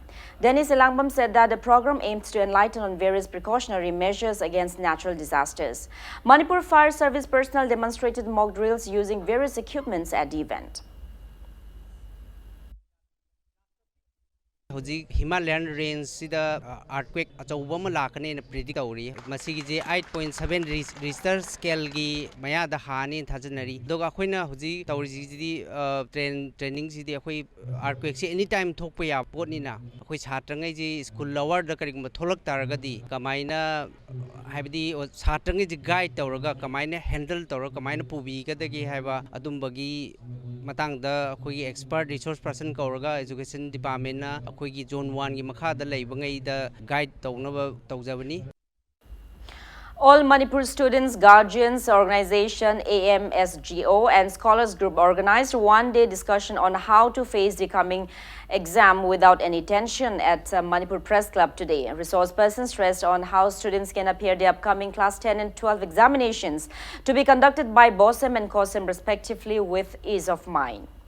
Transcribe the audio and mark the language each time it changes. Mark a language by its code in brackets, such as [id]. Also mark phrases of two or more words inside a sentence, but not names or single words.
[en] Dennis Ilangbam said that the program aims to enlighten on various precautionary measures against natural disasters. Manipur Fire Service personnel demonstrated mock drills using various equipments at the event. [mni] Himalayan range sida earthquake achauba ma lakane na predict tawri masigi je 8.7 Richter scale gi maya da hani thajanari doga khoina huji tawri ji training ji akhoi earthquake se anytime thokpa ya potni na akhoi chhatrangai ji school lower da kari ma tholak taragadi kamaina haibdi chhatrangai ji guide tawraga kamaina handle tawra kamaina pubi kadagi haiba adumbagi matang da akhoi [en] expert resource person [mni] kauraga [en] education department [mni] na akhoi Zone 1 gi makhada leibangai da guide tawnaba tawjabani. [en] All Manipur students, guardians, organization AMSGO and scholars group organized one-day discussion on how to face the coming exam without any tension at Manipur Press Club today. Resource persons stressed on how students can appear the upcoming class 10 and 12 examinations to be conducted by BOSEM and COSEM respectively with ease of mind.